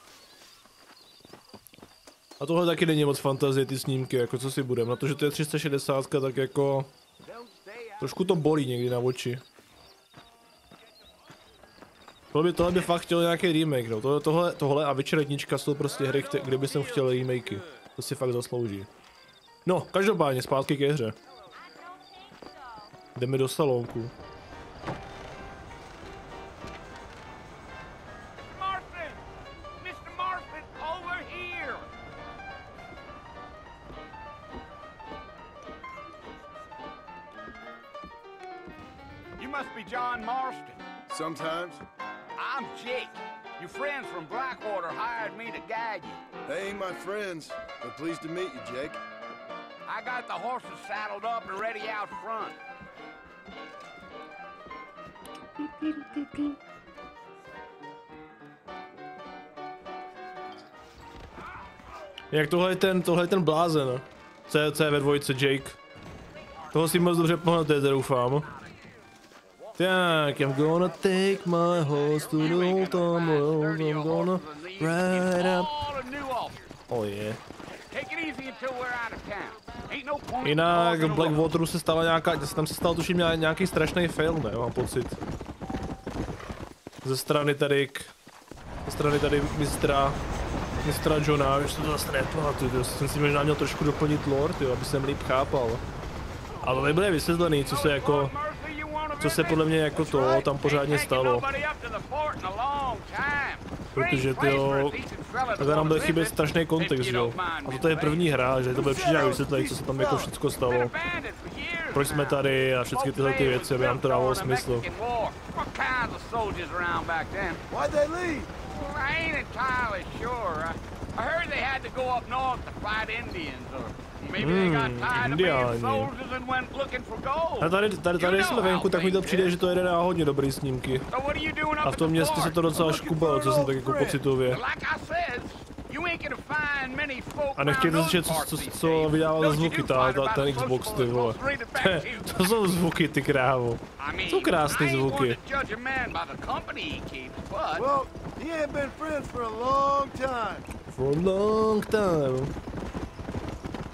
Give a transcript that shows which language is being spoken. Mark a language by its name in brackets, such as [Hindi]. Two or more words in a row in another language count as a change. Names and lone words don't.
[Czech] A tohle taky není moc fantazie, ty snímky, jako co si budem, na to, že to je 360, tak jako trošku to bolí někdy na oči. Tohle by fakt chtěl nějaký remake, no. Tohle a Witcher 1 jsou prostě hry, kde by jsem chtěl remakey. To si fakt zaslouží. No, každopádně zpátky ke hře. Jdeme do salonku. [English] You must be John Marston. Sometimes. I'm Jake. Your friends from Blackwater hired me to guide you. They ain't my friends, but pleased to meet you, Jake. I got the horses saddled up and ready out front. [Czech] Jak tohle je ten blázen, co je ve dvojce, Jake. Toho si moc dobře pamatujete, doufám. Tak, [English] I'm gonna take my horse to the old town road, I'm gonna ride up. Oh yeah. [Czech] Jinak v Blackwateru se stala tam se stal tuším nějaký strašný fail, ne, mám pocit. Ze strany tady mistra Johna, už to zase nepamatuju, jsem si možná měl trošku doplnit lore, tyjo, aby jsem líp chápal. Ale nebylo vysvětlený, co se podle mě jako to tam pořádně stalo. Protože tyjo, tady nám bude chybět strašný kontext, jo. A toto je první hra, že to bude příště vysvětlit, co se tam jako všechno stalo. Proč jsme tady a všechny tyhle ty věci, aby nám to dávalo smysl. [English] I heard they had to go up north to fight Indians, or maybe they got tired of being soldiers and went looking for gold. [Czech] A tady jsme venku, tak mi to přijde, že to jede na hodně dobrý snímky. A v tom městě se to docela škubalo, co jsem tak jako pocitově. A nechtějte slyšet, co vydával za zvuky, ten Xbox, ty vole. To jsou zvuky, ty krávo. To jsou krásný zvuky. [English] Well, he ain't been friends for a long time. For a long time.